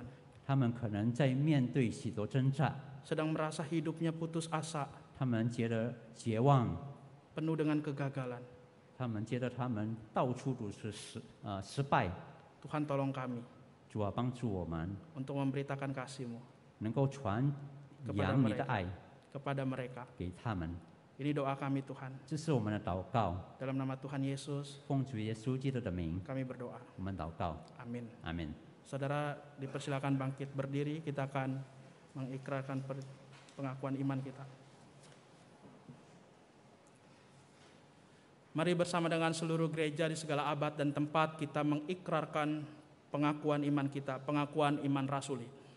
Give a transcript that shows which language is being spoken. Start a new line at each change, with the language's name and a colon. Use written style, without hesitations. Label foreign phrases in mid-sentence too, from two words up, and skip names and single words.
Chinese: 他们可能在面对许多挣扎，
Indonesian: sedang merasa hidupnya putus asa,
Chinese: 他们觉得绝望，
Indonesian: penuh dengan kegagalan.
Chinese: 他们觉得他们到处都是失败。
Indonesian: Tuhan tolong kami
Chinese: 主啊，帮助我们
Indonesian: untuk memberitakan kasih-Mu
Chinese: 能够传扬你的爱
Indonesian: kepada mereka.
Chinese: 给他们，
Indonesian: Ini doa kami Tuhan.
Chinese: 这是我们的祷告，
Indonesian: Dalam nama Tuhan Yesus
Chinese: 奉主耶稣基督的名，
Indonesian: kami berdoa.
Chinese: 我们祷告，
Indonesian: Amin.
Chinese: 阿门。
Indonesian: Saudara dipersilakan bangkit berdiri, kita akan mengikrarkan pengakuan iman kita. Mari bersama dengan seluruh gereja di segala abad dan tempat kita mengikrarkan pengakuan iman kita, pengakuan iman rasuli.